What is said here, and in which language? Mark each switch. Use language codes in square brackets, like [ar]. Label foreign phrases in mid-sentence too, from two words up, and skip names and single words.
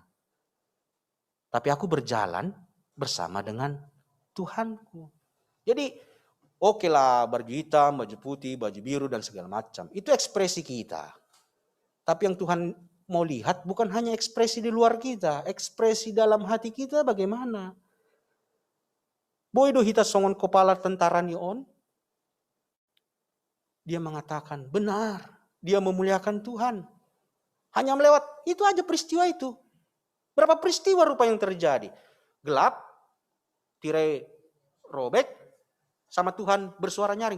[id] Tapi aku berjalan bersama dengan Tuhanku. Jadi oke lah baju hitam, baju putih, baju biru dan segala macam. Itu ekspresi kita. Tapi yang Tuhan mau lihat bukan hanya ekspresi di luar kita. Ekspresi dalam hati kita bagaimana. [bts] Boydo hita songon kepala tentara ni on. [id] Dia mengatakan benar, dia memuliakan Tuhan. Hanya melewat itu aja peristiwa itu. Berapa peristiwa rupa yang terjadi? Gelap, tirai robek, sama Tuhan bersuara nyaring.